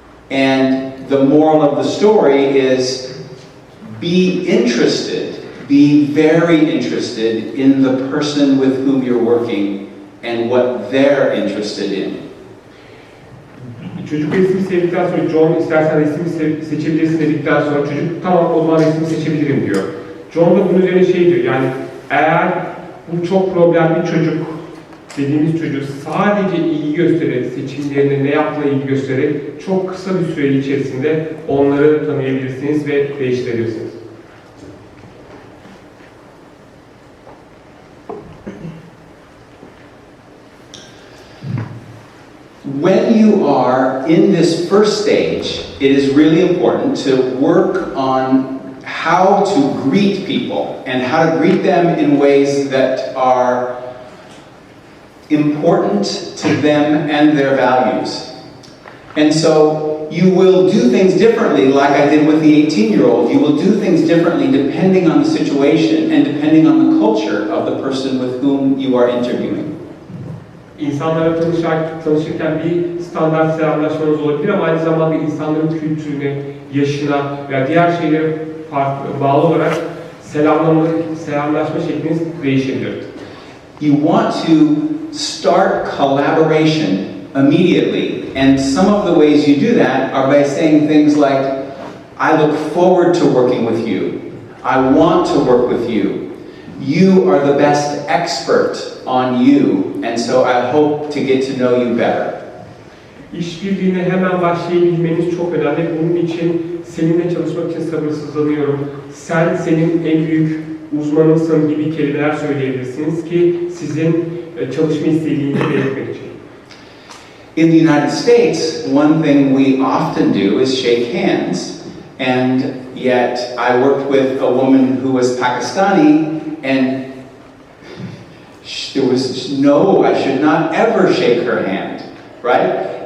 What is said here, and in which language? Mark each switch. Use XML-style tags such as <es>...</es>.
<en>And the moral of the story is be interested, be very interested in the person with whom you're working and what they're interested in.</en> <tr>Çocuk resmi sevdikten sonra John istersen resmi seçebilirsin dedikten sonra çocuk tamam o zaman resmi seçebilirim diyor. John da bunun üzerine şey diyor yani eğer bu çok problemli çocuk dediğimiz çocuk sadece ilgi göstererek, seçimlerine ne yaptığına ilgi göstererek çok kısa bir süre içerisinde onları tanıyabilirsiniz ve değiştirebilirsiniz.</tr> <en>When you are in this first stage, it is really important to work on how to greet people and how to greet them in ways that are important to them and their values. And so you will do things differently, like I did with the 18-year-old. You will do things differently depending on the situation and depending on the culture of the person with whom you are interviewing.</en> <tr>İnsanlara tanışırken bir standart selamlaşmanız olabilir ama aynı zamanda insanların kültürüne, yaşına veya diğer şeylere bağlı olarak selamlaşma şekliniz değişebilir.</tr> <en>You want to start collaboration immediately, and some of the ways you do that are by saying things like, I look forward to working with you. I want to work with you. You are the best expert on you, and so I hope to get to know you better.</en> <tr>İşbirliğine hemen başlayabilmeniz çok önemli. Bunun için seninle çalışmak için sabırsızlanıyorum. Sen senin en büyük uzmanısın gibi kelimeler söyleyebilirsiniz ki sizin çalışma isteğinizi belirtmek için.</tr> <en>In the United States, one thing we often do is shake hands, and yet I worked with a woman who was Pakistani, and there was no, I should not ever shake her hand, right?</en>